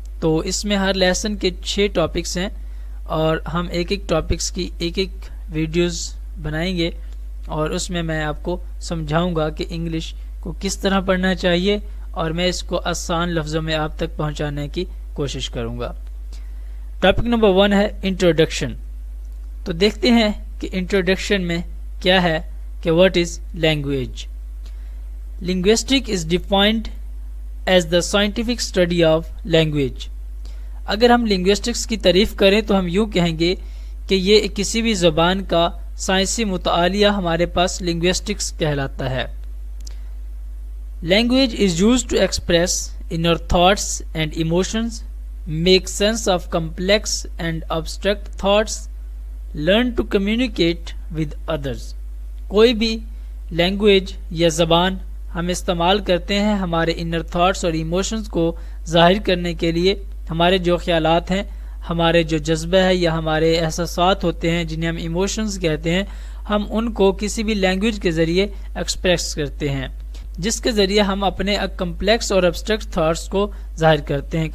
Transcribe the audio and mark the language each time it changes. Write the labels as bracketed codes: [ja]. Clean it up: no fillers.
[ur] تو اس میں ہر لیسن کے 6 ٹاپکس ہیں اور ہم ایک ٹاپکس کی ایک ویڈیوز بنائیں گے اور اس میں آپ کو سمجھاؤں گا کہ انگلش کو کس طرح پڑھنا چاہیے اور میں اس کو آسان لفظوں میں آپ تک پہنچانے کی کوشش کروں گا. ٹاپک نمبر 1 ہے انٹروڈکشن. تو دیکھتے ہیں کہ انٹروڈکشن میں کیا ہے کہ [en] What is language. Linguistic is defined as the scientific study of language. [ur] اگر ہم لنگویسٹکس کی تعریف کریں تو ہم یوں کہیں گے کہ یہ کسی بھی زبان کا سائنسی مطالعہ ہمارے پاس لنگویسٹکس کہلاتا ہے. [en] Language is used to express inner thoughts and emotions, make sense of complex and abstract thoughts, learn to communicate with others. [ur] کوئی بھی لینگویج یا زبان ہم استعمال کرتے ہیں ہمارے انر تھاٹس اور ایموشنز کو ظاہر کرنے کے لیے. ہمارے جو خیالات ہیں، ہمارے جو جذبہ ہے یا ہمارے احساسات ہوتے ہیں جنہیں ہم ایموشنز کہتے ہیں، ہم ان کو کسی بھی لینگویج کے ذریعے ایکسپریس کرتے ہیں، جس کے ذریعے ہم اپنے کمپلیکس اور ابسٹریکٹ تھاٹس کو ظاہر کرتے ہیں.